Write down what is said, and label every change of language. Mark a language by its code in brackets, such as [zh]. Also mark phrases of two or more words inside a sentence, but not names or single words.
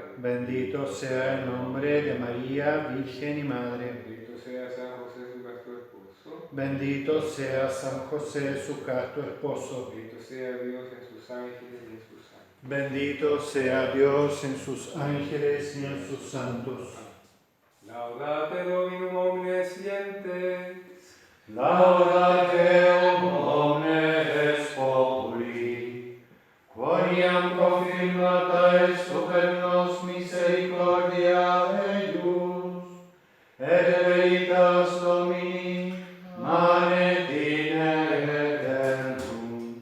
[es] Bendito sea el nombre de María, Virgen y Madre. Bendito sea San José, su casto esposo. Bendito sea San José, su casto esposo. Bendito sea Dios en sus ángeles y en sus santos. Bendito sea Dios en sus ángeles y en sus santos. [la] Laudate Dominum omnes gentes. Laudate omnes populi, quoniam confirmata est super nos misericordia eius, et veritas Domini manet in eventum.